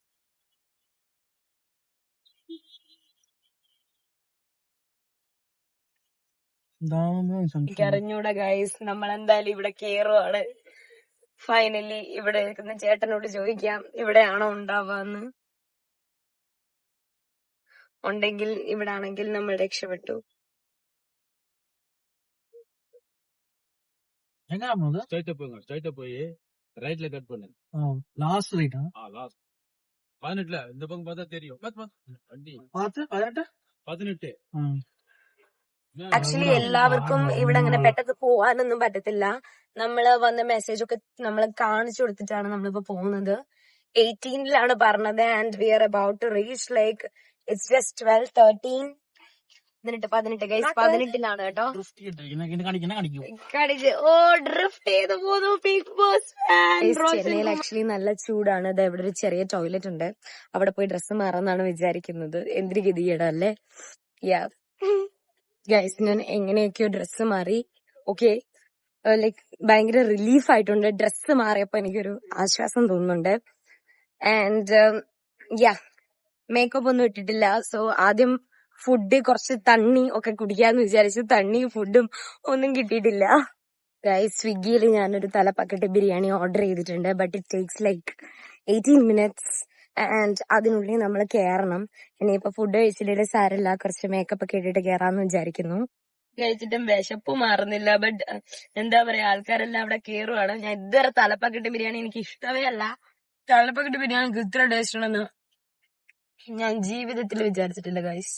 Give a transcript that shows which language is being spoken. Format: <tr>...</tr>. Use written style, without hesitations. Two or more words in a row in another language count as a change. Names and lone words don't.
<ml>അറിഞ്ഞൂടെ ഗൈസ്, നമ്മൾ എന്തായാലും ഇവിടെ കേറുവാണ്. ഫൈനലി ഇവിടെ നിൽക്കുന്ന ചേട്ടനോട് ചോദിക്കാം ഇവിടെയാണോ ഉണ്ടാവാന്ന്. ഉണ്ടെങ്കിൽ ഇവിടെ ആണെങ്കിൽ നമ്മൾ രക്ഷപ്പെട്ടു.</ml> <ta>போய் ரைட்ல கட் பண்ணு. லாஸ்ட் ரைட்டா? லாஸ்ட் 18ல இந்த பக்கம் பார்த்தா தெரியும். வண்டி பார்த்து 18.</ta> <ml>ആക്ച്വലി എല്ലാവർക്കും ഇവിടെ അങ്ങനെ പെട്ടെന്ന് പോവാനൊന്നും പറ്റത്തില്ല. നമ്മള് വന്ന മെസ്സേജ് ഒക്കെ നമ്മൾ കാണിച്ചു കൊടുത്തിട്ടാണ് നമ്മളിപ്പോ പോകുന്നത്. 18ലാണ് പറഞ്ഞത്</ml> <en>and we are about to reach like it's just 12:13.</en> <ml>18 ഗൈസ്, 18ലാണ് കേട്ടോ. ഡ്രിഫ്റ്റ് ചെയ്ത് പോകുന്നു ബിഗ് ബോസ്. ചെന്നൈയിൽ ആക്ച്വലി നല്ല ചൂടാണ്. അത് ഇവിടെ ഒരു ചെറിയ ടോയ്ലറ്റ് ഉണ്ട്. അവിടെ പോയി ഡ്രസ്സ് മാറാന്നാണ് വിചാരിക്കുന്നത്. എന്തൊരു ഗതികേടല്ലേ. ഗൈസ്, ഞാൻ എങ്ങനെയൊക്കെയോ ഡ്രസ്സ് മാറി. ഓക്കെ, ലൈക്ക് ഭയങ്കര റിലീഫ് ആയിട്ടുണ്ട്. ഡ്രസ്സ് മാറിയപ്പോ എനിക്കൊരു ആശ്വാസം തോന്നുന്നുണ്ട്. ആൻഡ് മേക്കപ്പ് ഒന്നും ഇട്ടിട്ടില്ല. സോ ആദ്യം ഫുഡ്, കുറച്ച് തണ്ണി ഒക്കെ കുടിക്കാന്ന് വിചാരിച്ചു. തണ്ണിയും ഫുഡും ഒന്നും കിട്ടിയിട്ടില്ല. ഗൈസ്, സ്വിഗ്ഗിയിൽ ഞാനൊരു തലപ്പക്കറ്റ് ബിരിയാണി ഓർഡർ ചെയ്തിട്ടുണ്ട്.</ml> <en>but it takes like 18 minutes and</en> <ml>അതിനുള്ളിൽ നമ്മൾ കേറണം. ഇനിയിപ്പോ ഫുഡ് കഴിച്ചിട്ട് സാരല്ല, കുറച്ച് മേക്കപ്പ് ഒക്കെ ഇട്ടിട്ട് കേറാന്ന് വിചാരിക്കുന്നു. കഴിച്ചിട്ടും വിശപ്പ് മാറുന്നില്ല. ബട്ട് എന്താ പറയാ, ആൾക്കാരെല്ലാം അവിടെ കേറുവാണ്. ഞാൻ ഇതുവരെ തലപ്പക്കറ്റ് ബിരിയാണി എനിക്ക് ഇഷ്ടമേ അല്ല. തലപ്പക്കറ്റ് ബിരിയാണിക്ക് ഇത്ര ടേസ്റ്റ് ഉണ്ടെന്ന് ഞാൻ ജീവിതത്തിൽ വിചാരിച്ചിട്ടില്ല ഗൈസ്.</ml>